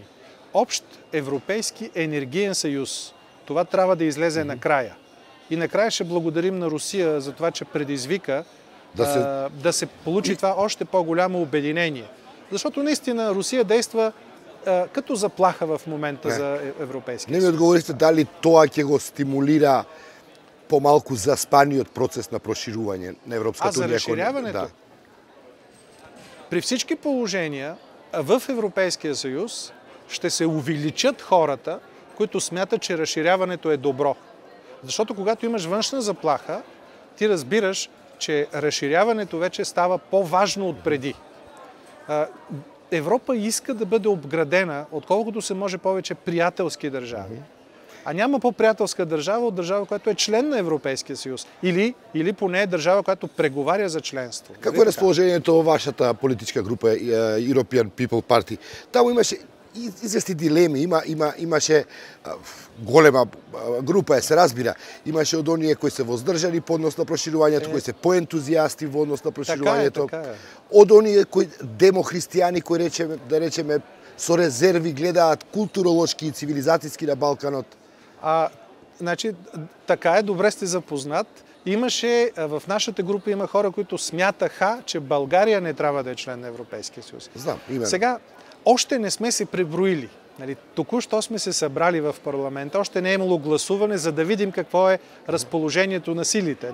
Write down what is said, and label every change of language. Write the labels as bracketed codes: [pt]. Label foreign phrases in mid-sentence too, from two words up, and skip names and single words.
[bg] Общ европейски енергиен съюз. Това трябва да излезе накрая. И накрая ще благодарим на Русия за това, че предизвика да се получи това още по-голямо обединение. Защото наистина Русия действа като заплаха в момента за Европейския съюз. [mk] Не ми отговорите дали тоа ќе го стимулира помалку заспаниот процес на проширување на Европската унија? [bg] За разширяването? Да. При всички положения в Европейския съюз ще се увеличат хората, които смятат, че разширяването е добро. Защото когато имаш външна заплаха, ти разбираш, че разширяването вече става по-важно от преди. Европа иска да бъде обградена, отколкото се може повече приятелски държави. А няма по-приятелска държава от държава, която е член на Европейския съюз. Или поне е държава, която преговаря за членство. Какво е разположението във вашата политическа група, [en] European People Party? [mk] Там имаше известни дилеми, имаше голема група, се разбира. Имаше од оние кои се воздржани по однос на проширувањето, кои се поентузијасти во однос на проширувањето. Од оние кои демохристијани, кои да речеме со резерви гледаат културолошки и цивилизацијски на Балканот. [bg] Значи, така е, добре сте запознат. В нашата група има хора, които смятаха, че България не трябва да е член на Европейския съюз. Знам, именно. Сега, още не сме се преброили. Току-що сме се събрали в парламента, още не е имало гласуване, за да видим какво е разположението на силите.